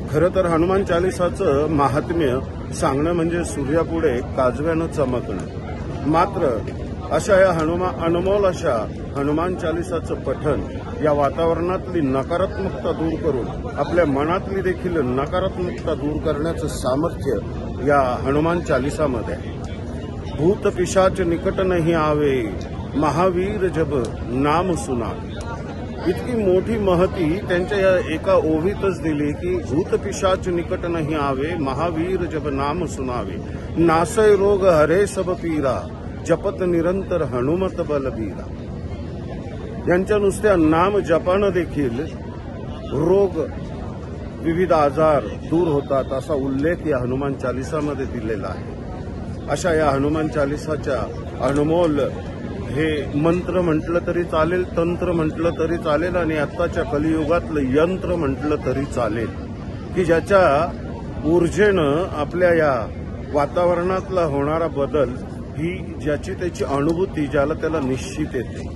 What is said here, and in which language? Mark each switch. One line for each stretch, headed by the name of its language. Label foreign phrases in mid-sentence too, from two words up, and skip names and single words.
Marathi: खरं तर हनुमान चालीसाचं महात्म्य सांगणं म्हणजे सूर्यापुढे काजव्यानं चमकणं। मात्र अशा या अनमोल अशा हनुमान चालीसाचं पठण या वातावरणातली नकारात्मकता दूर करून आपल्या मनातली देखील नकारात्मकता दूर करण्याचं सामर्थ्य या हनुमान चालीसामध्ये आहे।
Awadhi: भूत पिशाच निकट नहीं आवे, महावीर जब नाम सुनावे।
Marathi: इतकी मोठी महती त्यांच्या या एका ओवीतच दिली की
Awadhi: भूत पिशाच निकट नहीं आवे, महावीर जब नाम सुनावे। नासय रोग हरे सब पीरा, जपत निरंतर हनुमत बलबीरा।
Marathi: यांच्या नुसत्या नाम जपानं देखील रोग, विविध आजार दूर होतात असा उल्लेख या हनुमान चालीसामध्ये दिलेला आहे। अशा या हनुमान चालीसाच्या अनमोल हे मंत्र म्हटलं तरी चालेल, तंत्र म्हटलं तरी चालेल आणि आत्ताच्या कलियुगातलं यंत्र म्हटलं तरी चालेल की ज्याच्या ऊर्जेनं आपल्या या वातावरणातला होणारा बदल ही ज्याची त्याची अनुभूती ज्याला त्याला निश्चित येते।